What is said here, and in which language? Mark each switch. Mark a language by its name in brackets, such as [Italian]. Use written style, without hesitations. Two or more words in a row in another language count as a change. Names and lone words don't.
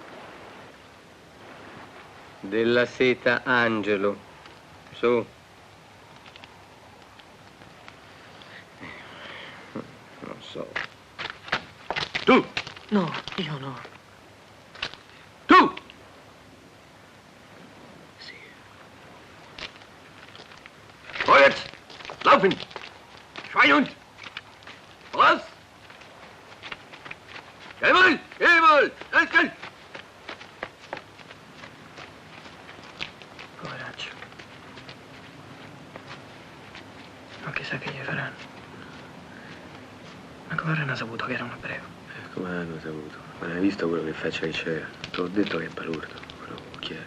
[Italian] Della Seta Angelo. Su. Non so. Tu! No, io no. Tu! Sì. [German] Vorwärts! Laufen! Schweinhund! Voraus! Jawohl! Jawohl! Schnell! [Italian] Coraggio. Ma chissà che gli faranno. Ma come avranno saputo che era un ebreo? Come hanno saputo? Ma hai visto quello che faccia che c'era? Te l'ho detto che è palurdo, quello cucchiaio.